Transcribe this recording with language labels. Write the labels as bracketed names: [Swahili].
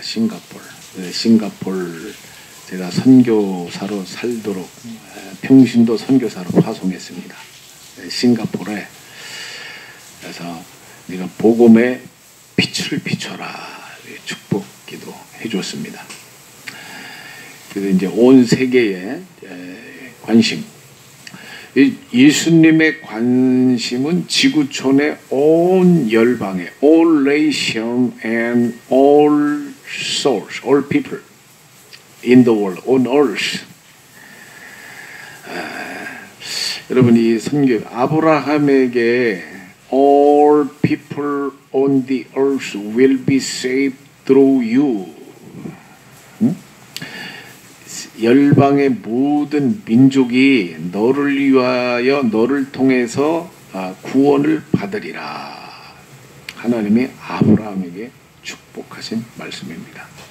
[Korean] 싱가폴 제가 선교사로 살도록 평신도 선교사로 파송했습니다. 싱가폴에. 그래서 네가 복음의 빛을 비춰라 축복 기도 해줬습니다. 그래서 이제 온 세계의 관심, 예수님의 관심은 지구촌의 온 열방에, [English] all nation and all souls, all people in the world, on earth. [Korean] 여러분, 이 선교 아브라함에게 [English] all people on the earth will be saved through you. [Korean] 열방의 모든 민족이 너를 위하여, 너를 통해서 구원을 받으리라. 하나님이 아브라함에게 축복하신 말씀입니다.